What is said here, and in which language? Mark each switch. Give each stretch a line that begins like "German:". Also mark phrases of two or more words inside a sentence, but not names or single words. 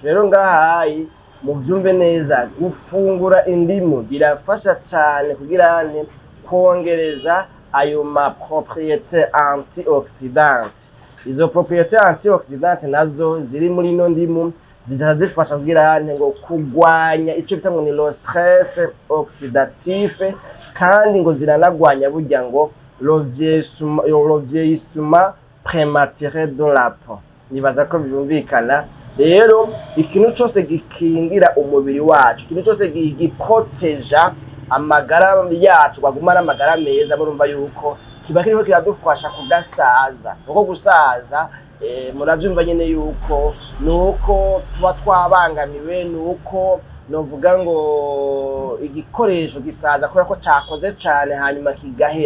Rundi: Rero ngahayi mu byumve neza, gufungura indimu birafasha cyane kugira kongereza ayo ma
French: propriété antioxydante.
Rundi: Izo
French: propriété antioxydante
Rundi: nazo ziri muri no ndimu zifasha kugira ngo kugwanya icyo bita ngo ni
French: le stress oxydatif,
Rundi: kandi ngo ziranagwanya burya ngo
French: le vieillissement prématuré de la peau.
Rundi: Nibaza ko byumvikana. Rero ikintu cyose gikingira umubiri wacu, ikintu cyose giproteja amagara yacu, bagumana amagara meza, murumva yuko kiba kiriho kiradufasha kudasaza. Uko gusaza murabyumva nyine yuko nuko tuba twabangamiwe, nuko novuga ngo igikoresho gisaza kubera ko cyakoze cyane hanyuma kigahera.